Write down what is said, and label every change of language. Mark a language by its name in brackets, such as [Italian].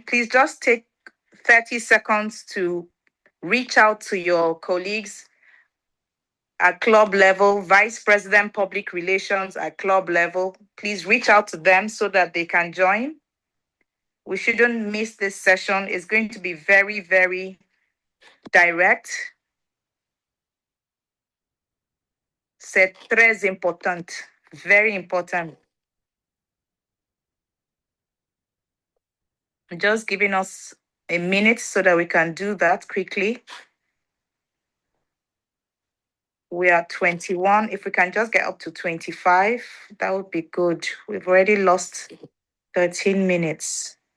[English] Please just take 30 seconds to reach out to your colleagues at club level, Vice President Public Relations at club level. Please reach out to them so that they can join. We shouldn't miss this session. It's going to be very, very direct. [French] C'est très important, [English] very important. Just giving us a minute so that we can do that quickly. We are 21. If we can just get up to 25, that would be good. We've already lost 13 minutes.